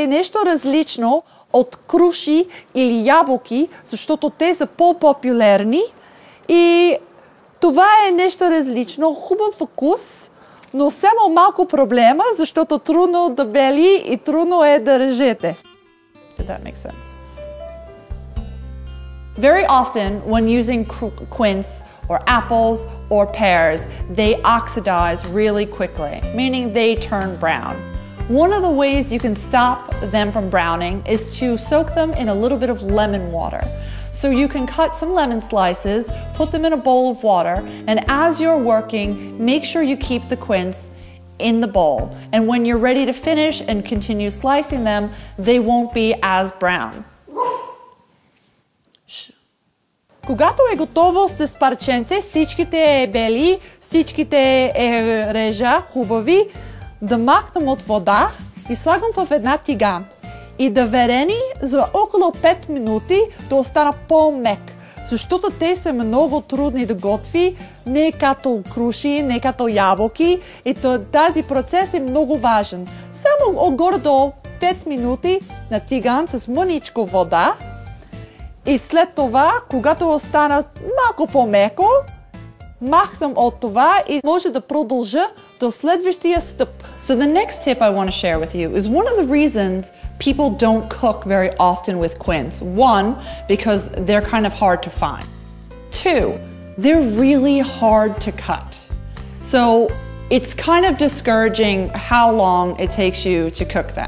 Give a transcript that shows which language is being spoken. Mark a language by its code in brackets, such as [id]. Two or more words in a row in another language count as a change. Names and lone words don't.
[bg] нещо различно от круши или ябълки, защото те са по-популярни и това е нещо различно, хубав вкус, но само малко проблема, защото трудно да бели и трудно е да режете. [en] Did that make sense? Very often, when using quince or apples or pears, they oxidize really quickly, meaning they turn brown. One of the ways you can stop them from browning is to soak them in a little bit of lemon water. So you can cut some lemon slices, put them in a bowl of water, and as you're working, make sure you keep the quince in the bowl. And when you're ready to finish and continue slicing them, they won't be as brown. [bg] Когато е готово с парченце, всичките е бели, всичките е режа хубави, да махнем от вода и слагам в една тиган. И да варени за около 5 минути да остана по-мек. Защото те са много трудни да готви, не като круши, не като ябълки. И тази процес е много важен. Само горе-долу 5 минути на тиган с мъничко вода. И след това, когато остана малко по-меко, махнем от това и може да продължа до следващия стъп. [en] So the next tip I want to share with you is one of the reasons people don't cook very often with quince. One, because they're kind of hard to find. Two, they're really hard to cut. So it's kind of discouraging how long it takes you to cook them.